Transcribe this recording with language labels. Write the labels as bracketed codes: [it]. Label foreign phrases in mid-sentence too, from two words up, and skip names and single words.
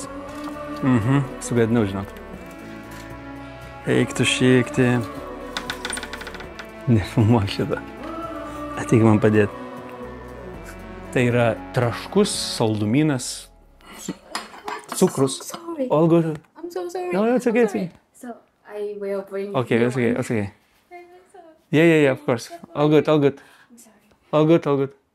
[lt] Sugadinau, žinok. Eik tu šiekti. Nefilmuok šitą. Ateik man padėti. Tai yra traškus saldumynas. Cukrus. [en] All good. I'm so sorry. No, it's okay, it's okay. So I will bring Okay, it's okay, it's okay. Yeah, of course. All good. I'm sorry. All good.